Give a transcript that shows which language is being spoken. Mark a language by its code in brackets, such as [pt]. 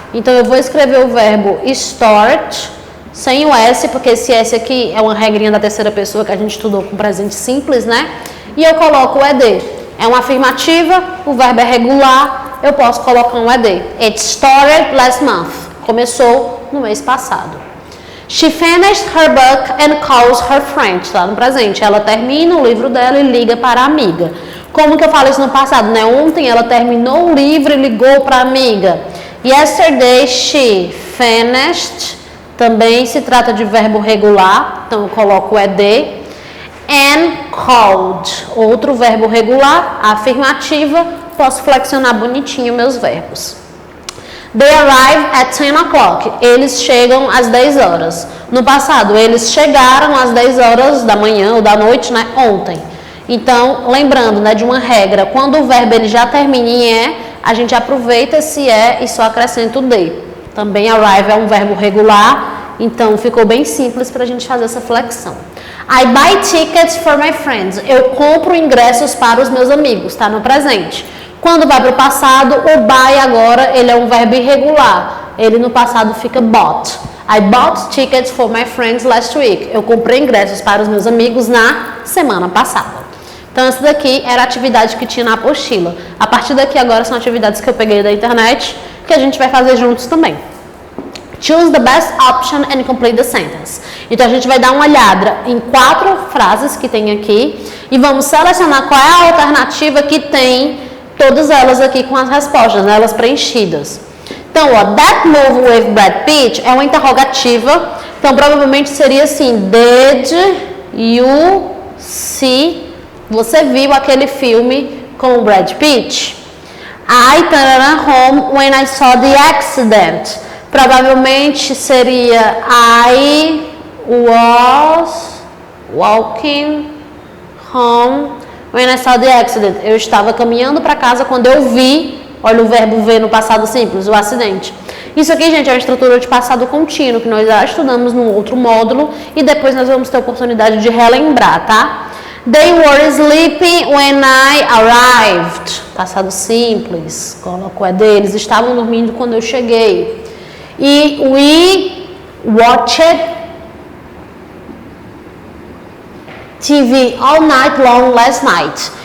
[pt] Então, eu vou escrever o verbo start, sem o S, porque esse S aqui é uma regrinha da terceira pessoa que a gente estudou com presente simples, né? E eu coloco o ED. É uma afirmativa, o verbo é regular, eu posso colocar um ED. [en] It started last month. [pt] Começou no mês passado. [en] She finished her book and calls her friend. [pt] Está no presente. Ela termina o livro dela e liga para a amiga. Como que eu falo isso no passado, né? Ontem ela terminou o livro e ligou para a amiga. [en] Yesterday she finished. [pt] Também se trata de verbo regular, então eu coloco o ED. [en] And called, [pt] outro verbo regular, afirmativa, posso flexionar bonitinho meus verbos. [en] They arrive at 10 o'clock, [pt] eles chegam às 10 horas. No passado, eles chegaram às 10 horas da manhã ou da noite, né, ontem. Então, lembrando, né, de uma regra, quando o verbo ele já termina em E, a gente aproveita esse E e só acrescenta o D. Também arrive é um verbo regular, então ficou bem simples para a gente fazer essa flexão. [en] I buy tickets for my friends. [pt] Eu compro ingressos para os meus amigos, tá no presente. Quando vai para o passado, o buy agora ele é um verbo irregular. Ele no passado fica bought. [en] I bought tickets for my friends last week. [pt] Eu comprei ingressos para os meus amigos na semana passada. Então, essa daqui era a atividade que tinha na apostila. A partir daqui agora são atividades que eu peguei da internet, que a gente vai fazer juntos também. [en] Choose the best option and complete the sentence. [pt] Então, a gente vai dar uma olhada em 4 frases que tem aqui e vamos selecionar qual é a alternativa que tem todas elas aqui com as respostas, né, elas preenchidas. Então, ó, [en] that movie with Brad Pitt [pt] é uma interrogativa. Então, provavelmente seria assim: [en] Did you see? [pt] Você viu aquele filme com o Brad Pitt? [en] I turned home when I saw the accident. [pt] Provavelmente seria [en] I was walking home when I saw the accident. [pt] Eu estava caminhando para casa quando eu vi, olha o verbo ver no passado simples, o acidente. Isso aqui, gente, é uma estrutura de passado contínuo que nós já estudamos num outro módulo e depois nós vamos ter a oportunidade de relembrar, tá? [en] They were sleeping when I arrived. [pt] Passado simples, coloco é deles, estavam dormindo quando eu cheguei. [en] E we watched TV all night long last night.